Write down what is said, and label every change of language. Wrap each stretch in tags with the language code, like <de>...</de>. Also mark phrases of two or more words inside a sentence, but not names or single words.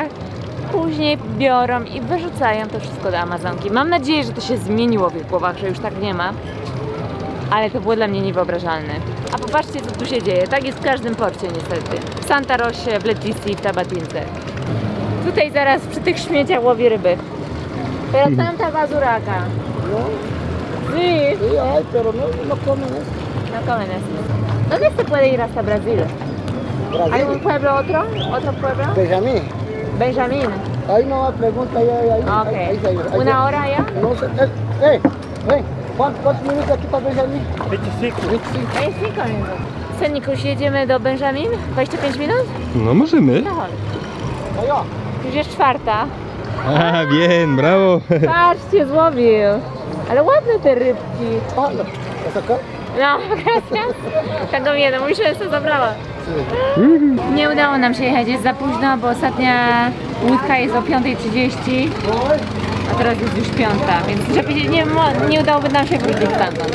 <pl>Później biorą i wyrzucają to wszystko do Amazonki. Mam nadzieję, że to się zmieniło w ich głowach, że już tak nie ma. Ale to było dla mnie niewyobrażalne. A popatrzcie, co tu się dzieje. Tak jest w każdym porcie niestety. W Santa Rosie, w Leticji, w Tabatince. Tutaj zaraz przy tych śmieciach łowi ryby.</pl> <es>Pero tanta basura acá. Sí. Sí, ay, pero no comen eso. No comen eso. ¿Dónde se puede ir hasta Brasil? ¿Hay un pueblo otro? ¿Otro pueblo? Benjamín. Benjamín. Ahí no pregunta ahí. Ok. Ahí, ¿Una hora allá? No sé. Ven. ¿Cuántos minutos aquí para Benjamín? 25.</es> <pl>25 minut. Senikuś, jedziemy do Benjamin? 25 minut? No możemy. No chodź.</pl> <es>Allá.</es> <pl>Już jest 4. A, bien, brawo. Patrzcie, złowił. Ale ładne te rybki.</pl> <es>Pablo, ¿es acá? No, gracias.</es> <pl>Tego mnie, musimy sobie zabrała. Nie udało nam się jechać, jest za późno, bo ostatnia łódka jest o 5:30, a teraz jest już 5, więc żeby nie udałoby nam się wrócić stamtąd.</pl>